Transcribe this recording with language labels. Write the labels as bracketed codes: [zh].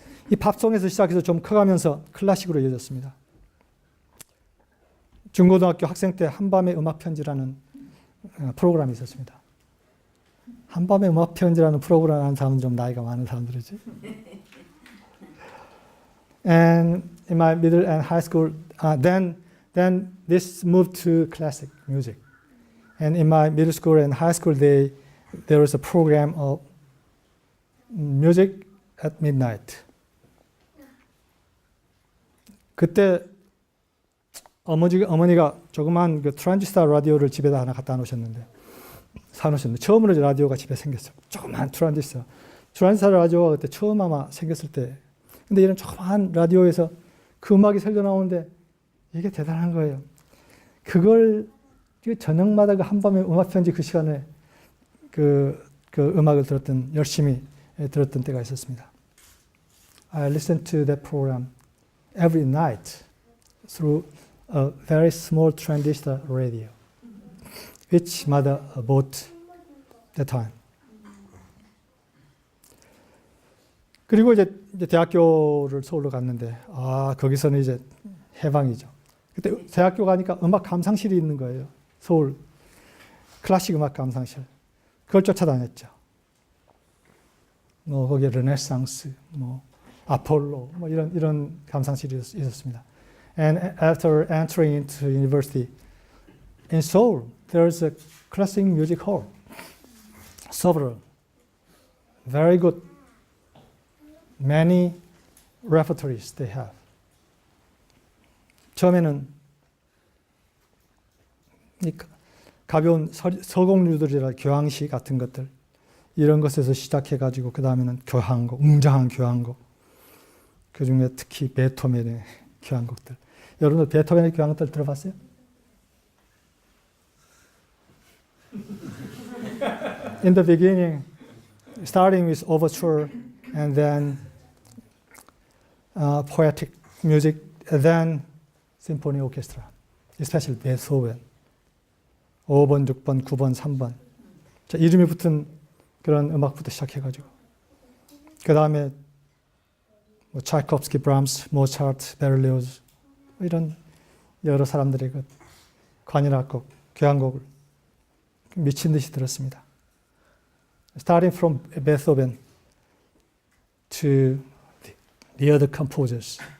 [ko] 이 팝송에서 시작해서 좀 커가면서 클래식으로 이어졌습니다. 중고등학교 학생 때 한밤의 음악편지라는 프로그램이 있었습니다. 한밤의 음악편지라는 프로그램 하는 사람은 좀 나이가 많은 사람들이지. [en] And in my middle and high school, then this moved to classic music. And in my middle school and high school, there was a program of music at midnight. [ko] 그때 어머니가 조그만 그 트랜지스터 라디오를 집에다 하나 갖다 놓으셨는데 사놓으셨는데 처음으로 라디오가 집에 생겼어요. 조그만 트랜지스터 라디오가 그때 처음 아마 생겼을 때. 근데 이런 조그만 라디오에서 그 음악이 설려 나오는데 이게 대단한 거예요. 그걸 저녁마다 그 한밤의 음악편지 그 시간에 그 음악을 열심히 들었던 때가 있었습니다. [en] I listened to that program every night through a very small transistor radio, which mother bought that time. [ko] 그리고 이제 대학교를 서울로 갔는데, 거기서는 이제 해방이죠. 그때 대학교 가니까 음악 감상실이 있는 거예요. 서울 클래식 음악 감상실. 그걸 쫓아다녔죠. 거기에 르네상스, 아폴로, 이런 감상실이 있었습니다. [en] And after entering into university, in Seoul, there's a classic music hall. Several. Very good. Many repertories they have. [ko] 처음에는 이 가벼운 서곡류들이라 교향시 같은 것들 이런 것에서 시작해가지고 그 다음에는 교향곡, 웅장한 교향곡. 그 중에 특히 베토벤의 교향곡들. 여러분들 베토벤의 교향곡들 들어봤어요? [en] In the beginning, starting with overture and then poetic music, and then symphony orchestra, especially Beethoven. [ko] 5번, 6번, 9번, 3번. 자, 이름이 붙은 그런 음악부터 시작해가지고. 그 다음에 뭐 차이콥스키, 브람스, 모차르트, 베를리오즈 이런 여러 사람들의 그 관현악곡, 교향곡을 미친 듯이 들었습니다. [en] Starting from Beethoven to the other composers.